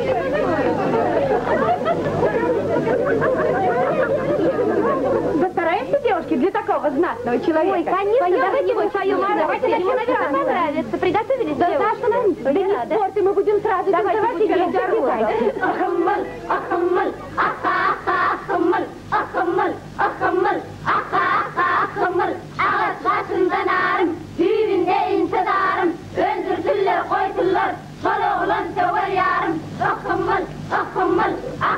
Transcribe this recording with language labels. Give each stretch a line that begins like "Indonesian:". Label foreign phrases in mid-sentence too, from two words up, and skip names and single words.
Russian: Постараемся, девушки, для такого знатного человека. Ой, конечно, давайте вы свою давайте ему, наверное, понравится. Приготовились, да, остановитесь. Да не спорты, мы будем сразу танцевать и не отдыхайте. Ахаммаль, ахаммаль, ахахахаммаль, ахаммаль, ахаммаль, ахахахаммаль.
Crimean Tatar: Ağaç başında narım, düğünde intidarım. Öldürdüler, koydular, sol oğlan sever yarım. Ahkammal, ahkammal.